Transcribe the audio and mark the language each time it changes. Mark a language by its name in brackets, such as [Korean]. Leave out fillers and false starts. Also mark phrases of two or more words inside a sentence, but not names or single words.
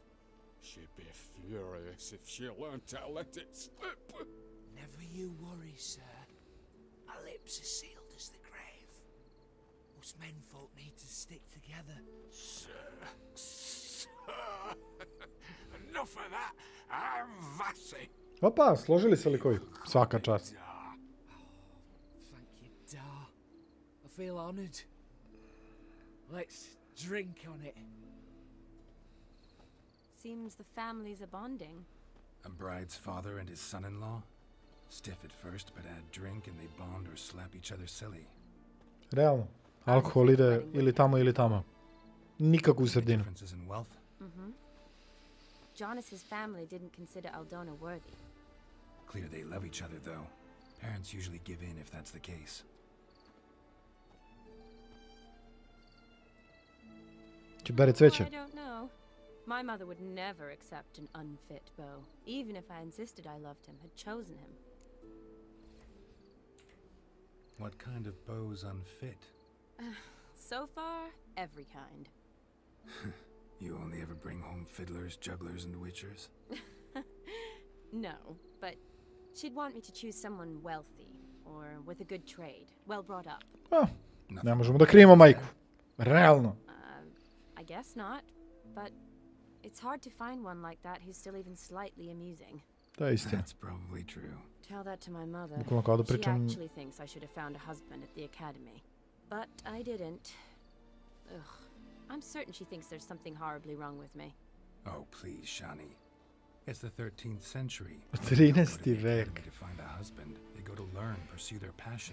[English] She'd be furious if she learned to let it slip. Never you worry, sir. Our lips are sealed as the grave. Us menfolk need to stick together. Sir. Enough of that. I'm Vassy. [Serbian] Opa, složili se likovi. Svaka čast. [English] Thank you, Dar. I feel honored. Let's drink on it. Seems the families are bonding. A bride's father and his son-in-law? Stiff at first, but add drink and they bond or slap each other silly. [Serbian] Realno. Alkohol ide ili tamo ili tamo. Nikakvu sredinu. [English] Differences in wealth? Mm-hmm. Jonas's family didn't consider Aldona worthy. Clear they love each other, though. Parents usually give in if that's the case. [Serbian] Će bere cveće. [English] I don't know. My mother would never accept an unfit beau, even if I insisted I loved him, had chosen him. What kind of beau's unfit? So far, every kind. You only ever bring home fiddlers, jugglers, and witchers? No, but she'd want me to choose someone wealthy, or with a good trade, well brought up. [Serbian] Ne možemo da krijemo majku. Realno. [English] I guess not, but it's hard to find one like that who's still even slightly amusing. [Serbian] To je istina. [English] That's probably true. Tell that to my mother. [Serbian] Bukvalno kao da [English] She [Serbian] pričam... [English] actually thinks I should have found a husband at the academy. But I didn't. Ugh. I'm certain she thinks there's something horribly wrong with me. Oh, please, Shani. It's the 13th century. [Serbian] 13. vek. [English] To find a husband, they go to learn, pursue their passion.